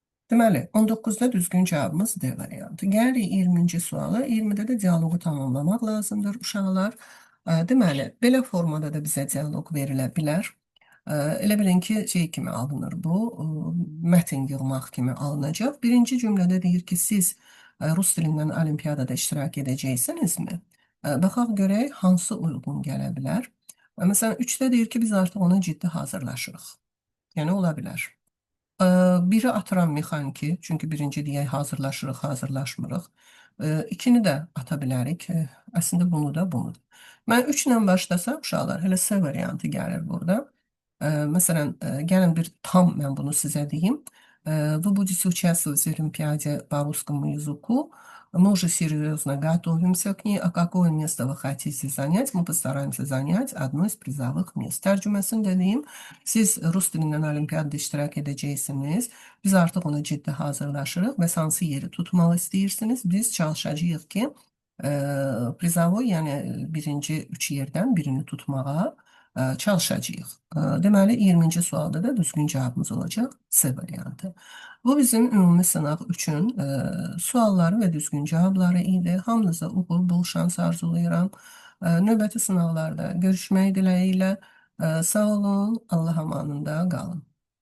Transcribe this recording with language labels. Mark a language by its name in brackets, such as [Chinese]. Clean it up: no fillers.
[Azerbaijani] Deməli, 19-da düzgün cavabımız D variantı. Gəlirik 20-ci suala. 20-də də dialoqu tamamlamaq lazımdır uşaqlar. Deməli, belə formada da bizə dialoq verilə bilər. Elə bilin ki, şey kimi alınır bu, mətn yığmaq kimi alınacaq. Birinci cümlədə deyir ki, siz rus dilindən olimpiyadada iştirak edəcəksinizmi? Baxaq görək, hansı uyğun gələ bilər? Məsələn, 3-də deyir ki, biz artıq ona ciddi hazırlaşırıq. Yəni, ola bilər. Biri atıram mexaniki, çünki birinci deyək hazırlaşırıq, hazırlaşmırıq. İkini də ata bilərik. Əslində bunu da, bunu da. Mən 3 ilə başlasam, uşaqlar, hələ S variantı gəlir burada. Məsələn, gəlin bir tam mən bunu sizə deyim. [Russian] Вы будете участвовать в Олимпиаде по русскому языку. Мы уже серьезно готовимся к ней. А какое место вы хотите занять? Мы постараемся занять одно из призовых мест. [Azerbaijani] Tərcüməsini də deyim. Siz rus dilindən olimpiyada iştirak edəcəksiniz. Biz artıq ona ciddi hazırlaşırıq və hansı yeri tutmaq istəyirsiniz? Biz çalışacağıq ki, prizavoy, yəni birinci 3 yerdən birini tutmağa çalışacağıq. Deməli, 20-ci sualda da düzgün cavabımız olacaq C variantı. Bu bizim ümumi sınaq üçün sualları və düzgün cavabları idi. Hamınıza uğur, bol şans arzulayıram. Növbəti sınaqlarda görüşmək diləyilə. Sağ olun, Allah amanında qalın.